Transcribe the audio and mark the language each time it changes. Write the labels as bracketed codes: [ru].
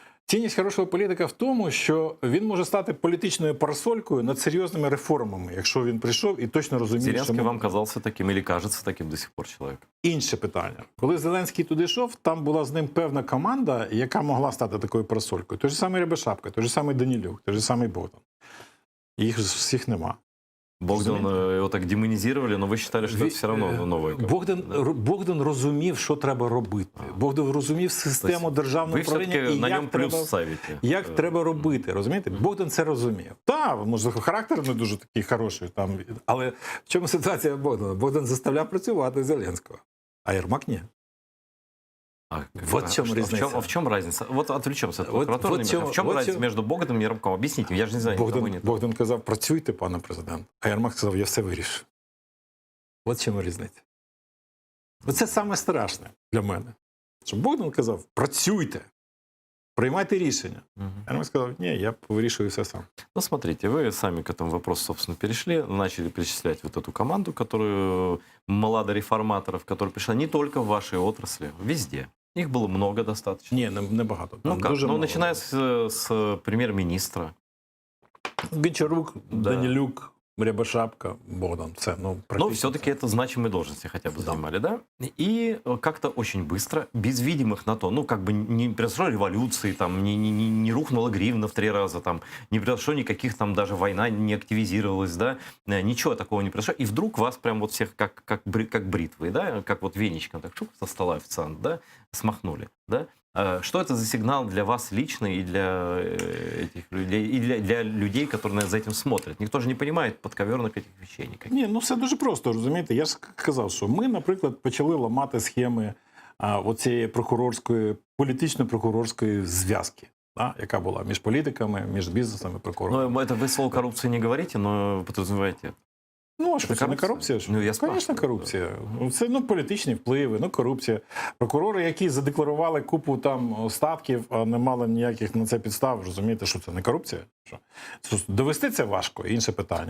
[uk] Цінність хорошого політика в тому, що він може стати політичною парасолькою над серйозними реформами, якщо він прийшов і точно розуміє, Зеленський що... вам казався таким, або кажеться таким [ru] до сих пор [uk] чоловіком? Інше питання. Коли Зеленський туди йшов, там була з ним певна команда, яка могла стати такою парасолькою. Той же самий Рябошапка, той же самий Данилюк, той же самий Богдан. Їх всіх нема. Богдан його так демонізували, але ви вважали, що це все одно новий. Богдан розумів, що треба робити. Богдан розумів систему державного управління і як треба робити. Розумієте? Богдан це розумів. Так, може, характер не дуже такий хороший, там, але в чому ситуація Богдана? Богдан заставляв працювати Зеленського, а Єрмак ні. [ru] Вот в чем разница. В чем разница? Вот отвлечемся. В чем разница между Богданом и Єрмаком? Объясните, я ж не знаю. [uk] Богдан казав, працюйте, пане президент, а Єрмак сказав, я все вирішу. От в чому різниця. Оце саме страшне для мене. Що Богдан казав, працюйте, приймайте рішення. А Єрмак сказав, ні, я вирішую все сам. [ru] Ну, смотрите, вы сами к этому вопросу, собственно, перешли, начали перечислять вот эту команду, которую молодореформаторов, которая пришла не только в вашей отрасли, везде. Их было много достаточно. [uk] Ні, не багато. [ru] Ну как? Ну, начиная с премьер-министра. Гончарук, да. Данилюк, Рябошапка, Богдан. Все, но все-таки это значимые должности хотя бы занимали, да? И как-то очень быстро, без видимых на то, ну, как бы не произошло революции, там, не рухнула гривна в 3 раза, там, не произошло никаких, там, даже война не активизировалась, да? Ничего такого не произошло. И вдруг вас прям вот всех как бритвой, да? Как вот веничком так шук со стола официант, да? Смахнули, да? Что это за сигнал для вас лично и для этих людей, и для людей, которые за этим смотрят? Никто же не понимает подковерных этих вещей никаких. [uk] Ні, ну все дуже просто, розумієте. Я ж казав, що ми, наприклад, почали ламати схеми оцієї прокурорської, політично-прокурорської зв'язки, да, яка була між політиками, між бізнесом і прокурором. [ru] Ну, это вы слово коррупции не говорите, но подразумеваете. [uk] Ну, а що це не корупція? Ну, я звісно, корупція. Це політичні впливи, корупція. Прокурори, які задекларували купу там статків, а не мали ніяких на це підстав, розумієте, що це не корупція? Що? Довести це важко, інше питання.